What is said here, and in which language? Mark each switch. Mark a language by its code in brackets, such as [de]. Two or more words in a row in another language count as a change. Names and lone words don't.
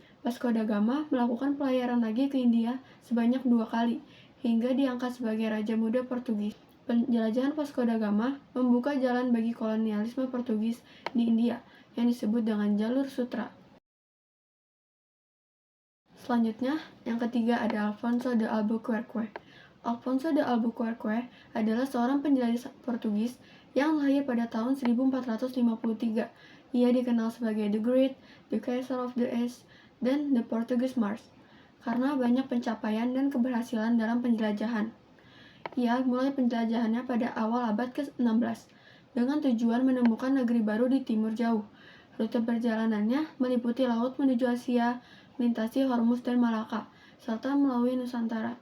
[id] Vasco da Gama melakukan pelayaran lagi ke India sebanyak 2 kali, hingga diangkat sebagai Raja Muda Portugis. Penjelajahan Vasco da Gama membuka jalan bagi kolonialisme Portugis di India yang disebut dengan Jalur Sutra. Selanjutnya, yang ketiga ada Alfonso de Albuquerque. Alfonso de Albuquerque adalah seorang penjelajah Portugis yang lahir pada tahun 1453. Ia dikenal sebagai [en] The Great, The Castle of the East, [id] dan [en] The Portuguese Mars [id] karena banyak pencapaian dan keberhasilan dalam penjelajahan. Ia mulai penjelajahannya pada awal abad ke-16 dengan tujuan menemukan negeri baru di timur jauh. Rute perjalanannya meliputi laut menuju Asia, melintasi Hormuz dan Malaka, serta melalui Nusantara.